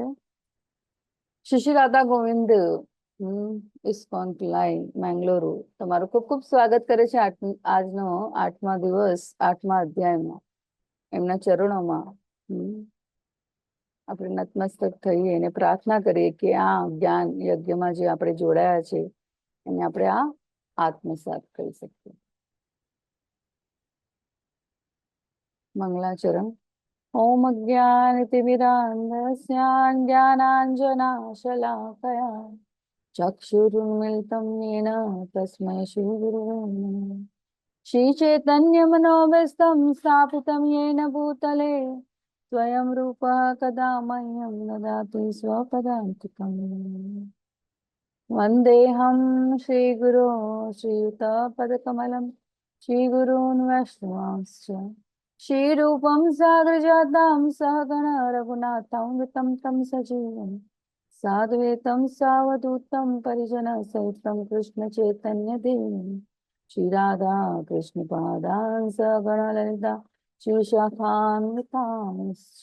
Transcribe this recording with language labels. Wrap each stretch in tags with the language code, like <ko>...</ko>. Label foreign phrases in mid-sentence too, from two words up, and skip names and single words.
<gu>શ્રી શ્રી રાધા ગોવિંદ ઇસ્કોન લાઈન મેંગલોરુ તમારું ખૂબ ખૂબ સ્વાગત કરે છે આજનો 8મા દિવસ 8મા અધ્યાયમાં એમના ચરણોમાં આપણે નતમસ્તક થઈએ અને પ્રાર્થના કરીએ કે આ જ્ઞાન યજ્ઞમાં જે આપણે જોડાયા છે એને આપણે આ આત્મસાત કરી શકીએ. મંગલાચરણ.</gu> <sa>ઓમ અજ્ઞાનતિમિરાન્ધસ્યા જ્ઞાનાંજનાશલાકયા ચક્ષુરુન્મિલિतं येन તસ્मै શ્રી ગુરવે નમઃ. श्रीचैतन्यमनोभीष्टं स्थापितं येन भूतले स्वयं रूपः कदा मह्यं ददाति स्वपदान्तिकम्. वन्देऽहं श्रीगुरो श्रीयुतपदकमलं श्रीगुरून् वैष्णवांश्च श्रीरूपं साग्रजातं सहगण रघुनाथं वितं तं सजीवं साद्वैतं सावधूतं परिजनसहितं कृष्णचैतन्यदेवं श्रीराधा कृष्णपादान् सगण ललिता श्रीशाखान्वितांश्च.</sa>